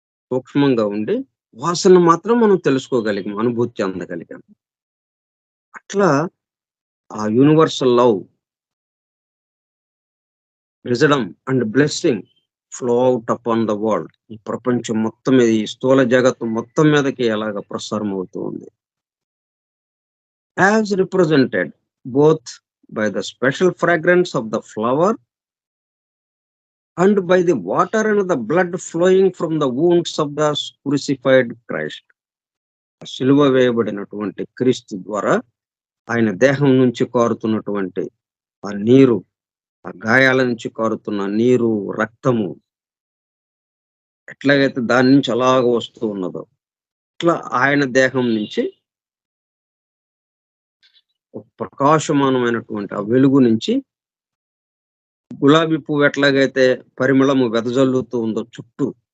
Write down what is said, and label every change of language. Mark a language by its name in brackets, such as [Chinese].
[Telugu] సూక్ష్మంగా ఉండి వాసన మాత్రం మనం తెలుసుకోగలిగాం, అనుభూతి చెందగలిగాం. అట్లా ఆ [English] Universal love, wisdom and blessing flow out upon the world. [Telugu] ఈ ప్రపంచం మొత్తం మీద, ఈ స్థూల జగత్తు మొత్తం మీదకి ఎలాగ ప్రసారం అవుతూ ఉంది. [English] As represented both by the special fragrance of the flower and by the water and the blood flowing from the wounds of the crucified Christ. [Telugu] సిలువ వేయబడినటువంటి క్రీస్తు ద్వారా ఆయన దేహం నుంచి కారుతున్నటువంటి ఆ నీరు, ఆ గాయాల నుంచి కారుతున్న నీరు, రక్తము ఎట్లాగైతే దాని నుంచి అలాగ వస్తూ ఉన్నదో, అట్లా ఆయన దేహం నుంచి ఒక ప్రకాశమానమైనటువంటి ఆ వెలుగు నుంచి గులాబీ పువ్వు ఎట్లాగైతే పరిమళము వెదజల్లుతూ ఉందో చుట్టూ,